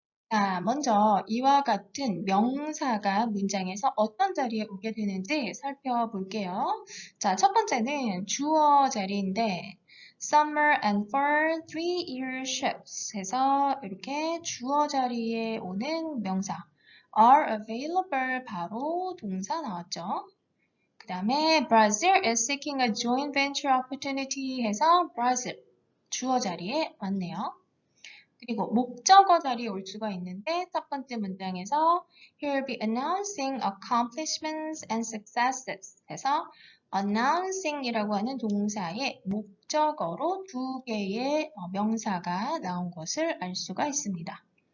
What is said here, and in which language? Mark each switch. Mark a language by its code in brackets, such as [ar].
[ko] 자, 먼저 이와 같은 명사가 문장에서 어떤 자리에 오게 되는지 살펴볼게요. 자, 첫 번째는 주어 자리인데 [en] summer and fall 3-year ships [ko] 해서 이렇게 주어 자리에 오는 명사 [en] are available [ko] 바로 동사 나왔죠. 그 다음에 [en] Brazil is seeking a joint venture opportunity [ko] 해서 Brazil 주어 자리에 왔네요. 그리고 목적어 자리에 올 수가 있는데 첫 번째 문장에서 [en] He'll be announcing accomplishments and successes [ko] 해서 announcing이라고 하는 동사의 목적어로 두 개의 명사가 나온 것을 알 수가 있습니다.